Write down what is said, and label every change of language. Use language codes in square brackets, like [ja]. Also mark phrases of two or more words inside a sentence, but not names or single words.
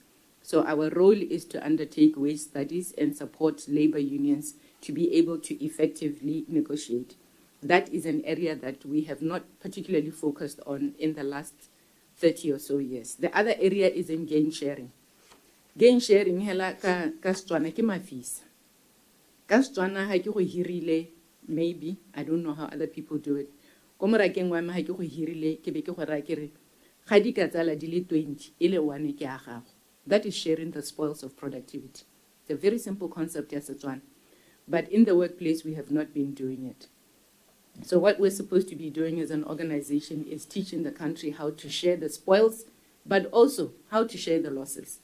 [en] So our role is to undertake wage studies and support labor unions to be able to effectively negotiate. That is an area that we have not particularly focused on in the last 30 or so years. The other area is in gain sharing. Gain sharing [tn] hela ka Setswana ke mafisa. Ka Setswana ha ke go hirile, [en] maybe, I don't know how other people do it. [tn] Ko morakeng wa me ha ke go hirile ke be ke go raya ke re ga di ka tsala di le 20 e le 1 ke a gago. [en] That is sharing the spoils of productivity. It's a very simple concept ya Setswana. But in the workplace, we have not been doing it. So what we're supposed to be doing as an organization is teaching the country how to share the spoils, but also how to share the losses.